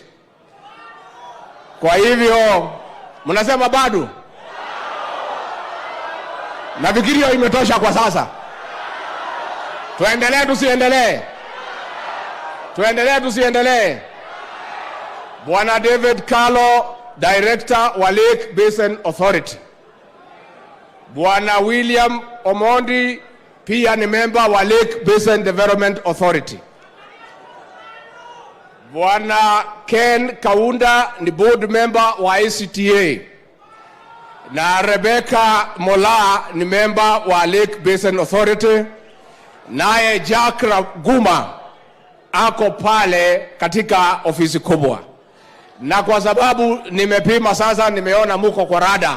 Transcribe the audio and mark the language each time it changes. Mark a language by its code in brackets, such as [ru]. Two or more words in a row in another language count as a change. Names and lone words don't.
[sw] Kwa hivyo mnasema bado? Nafikiri imetosha kwa sasa. Tuendelee tusiendelee? Tuendelee tusiendelee? Bwana David Carlo, director wa Lake Basin Authority. Bwana William Omondi pia ni member wa Lake Basin Development Authority. Bwana Ken Kaunda ni [en] board member [sw] wa ICTA. Na Rebecca Mola ni member wa Lake Basin Authority. Naye Jack Guma ako pale katika ofisi kubwa. Na kwa sababu nimepima sasa, nimeona muko kwa rada.